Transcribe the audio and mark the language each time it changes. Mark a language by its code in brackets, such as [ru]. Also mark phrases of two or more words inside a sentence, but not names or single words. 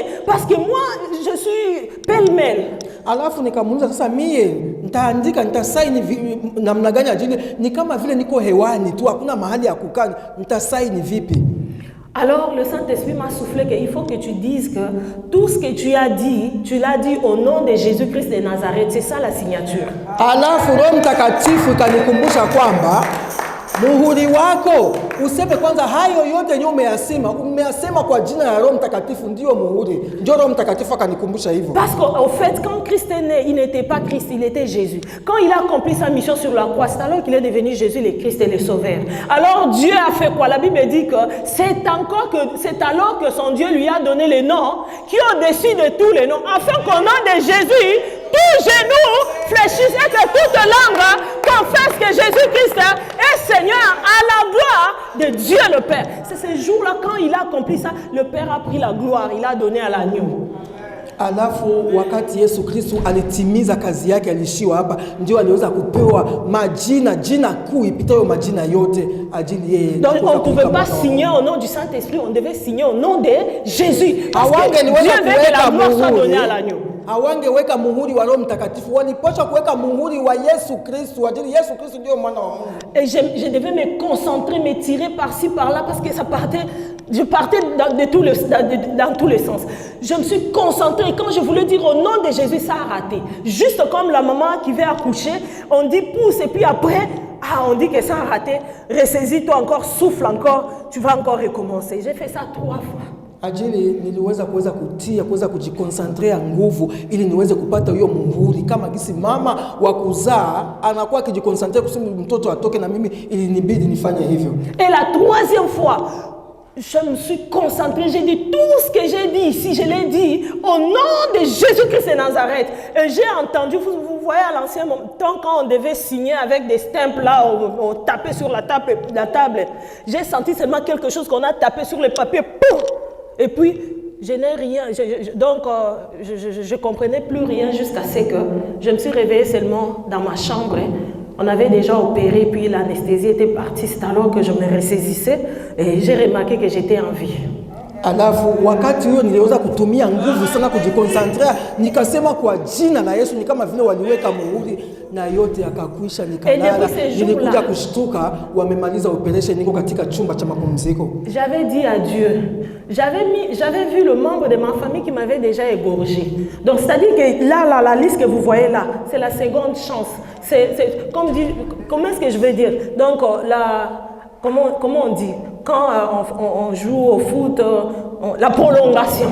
[fr] Parce que moi, je suis pêle-mêle. [sw] Alafu nikamuuliza sasa mie nitaandika nitasaini namna gani ajili ni kama vile niko hewani tu hakuna mahali ya kukaa, nitasaini vipi? [fr] Alors le Saint-Esprit m'a soufflé qu'il faut que tu dises que tout ce que tu as dit, tu l'as dit au nom de Jésus-Christ de Nazareth. C'est ça la signature. [sw] Alafu Roho Mtakatifu kanikumbusha kwamba muhuri wako. Useme kwanza hayo yote yenye umeyasema kwa jina la Roho Mtakatifu ndio muhuri. Ndio Roho Mtakatifu akanikumbusha hivyo. [fr] Parce qu'au fait, quand Christ est né, il n'était pas Christ, il était Jésus. Quand il a accompli sa mission sur la croix, c'est alors qu'il est devenu Jésus, le Christ et le Sauveur. Alors Dieu a fait quoi? La Bible dit que c'est alors que son Dieu lui a donné le nom qui est au-dessus de tous les noms, afin qu'au nom de Jésus, tout genou fléchisse et que toute langue confesse que Jésus-Christ est Seigneur à la gloire de Dieu le Père. C'est ce jour-là, quand il a accompli ça, le Père a pris la gloire, il a donné à l'agneau. [sw] Alafu wakati Yesu Kristo alitimiza kazi yake, alishiwa hapa, ndio aliweza kupewa jina kuu ipitayo majina yote ajili yeye. [fr] Donc on ne pouvait pas signer au nom du Saint-Esprit, on devait signer au nom de Jésus. Parce que Dieu veut que la gloire soit donnée à l'agneau. [sw] Hawangeweka muhuri wa Roho Mtakatifu, walipaswa kuweka muhuri wa Yesu Kristo, ajili Yesu Kristo ndio mwana wa Mungu. [fr] Et je devais me concentrer, me tirer par-ci par-là parce que ça partait, je partais dans tous les sens. Je me suis concentrée, quand je voulais dire au nom de Jésus, ça a raté. Juste comme la maman qui vient accoucher, on dit pousse et puis après, on dit que ça a raté, ressaisis-toi encore, souffle encore, tu vas encore recommencer. J'ai fait ça 3 fois. [sw] Ajili niliweza kuweza kujikoncentrea nguvu ili niweze kupata hiyo muhuri, kama gisi mama wa kuzaa anakuwa akijikoncentrea kusema mtoto atoke, na mimi ili nibidi nifanye hivyo. [fr] Et la 3e fois, je me suis concentrée, j'ai dit tout ce que j'ai dit ici, je l'ai dit au nom de Jésus-Christ de Nazareth. Et j'ai entendu, vous voyez à l'ancien temps quand on devait signer avec des stemples là, on tapait sur la table, j'ai senti seulement quelque chose qu'on a tapé sur le papier, poum! Et puis, je n'ai rien, donc je ne comprenais plus rien jusqu'à ce que je me suis réveillée seulement dans ma chambre. On avait déjà opéré, puis l'anesthésie était partie. C'est alors que je me ressaisissais et j'ai remarqué que j'étais en vie. [sw] Alafu wakati huo niliweza kutumia nguvu sana kujikoncentrea, nikasema kwa jina la Yesu, ni kama vile waliweka muhuri na yote yakakwisha, nikalala. Nilikuja kushtuka wamemaliza operation, niko katika chumba cha mapumziko. [fr] J'avais dit à Dieu, j'avais vu le membre de ma famille qui m'avait déjà égorgé. Donc c'est-à-dire que là, la liste que vous voyez là, c'est la seconde chance. C'est comme dit, comment est-ce que je vais dire? Donc comment on dit? Quand on joue au foot, la prolongation.